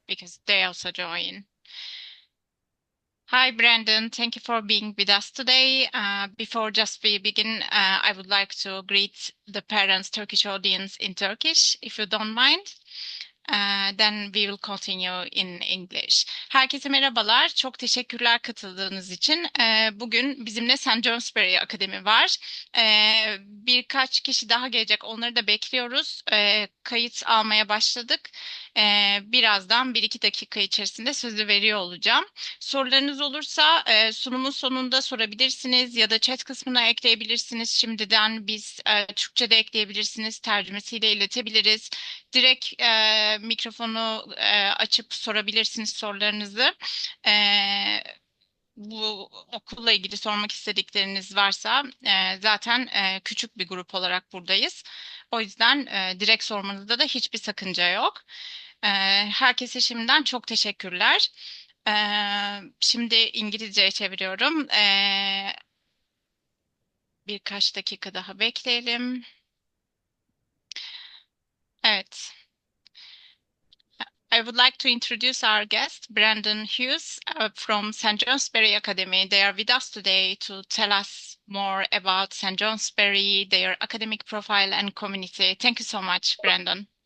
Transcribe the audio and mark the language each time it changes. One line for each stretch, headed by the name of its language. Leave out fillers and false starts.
English: Because they also join. Hi, Brandon. Thank you for being with us today. Before just we begin, I would like to greet the parents' Turkish audience in Turkish, if you don't mind. Then we will continue in English.
Turkish: Herkese merhabalar. Çok teşekkürler katıldığınız için. Bugün bizimle St. Johnsbury Akademi var. Birkaç kişi daha gelecek. Onları da bekliyoruz. Kayıt almaya başladık. Birazdan 1-2 dakika içerisinde sözü veriyor olacağım. Sorularınız olursa sunumun sonunda sorabilirsiniz ya da chat kısmına ekleyebilirsiniz. Şimdiden biz Türkçe'de ekleyebilirsiniz. Tercümesiyle iletebiliriz. Direkt mikrofonu açıp sorabilirsiniz sorularınızı. bu okulla ilgili sormak istedikleriniz varsa zaten küçük bir grup olarak buradayız. O yüzden direkt sormanızda da hiçbir sakınca yok. E, Herkese şimdiden çok teşekkürler. Şimdi İngilizceye çeviriyorum. Birkaç dakika daha bekleyelim. Evet.
English: I would like to introduce our guest, Brandon Hughes, from St. Johnsbury Academy. They are with us today to tell us more about St. Johnsbury, their academic profile and community. Thank you so much, Brandon.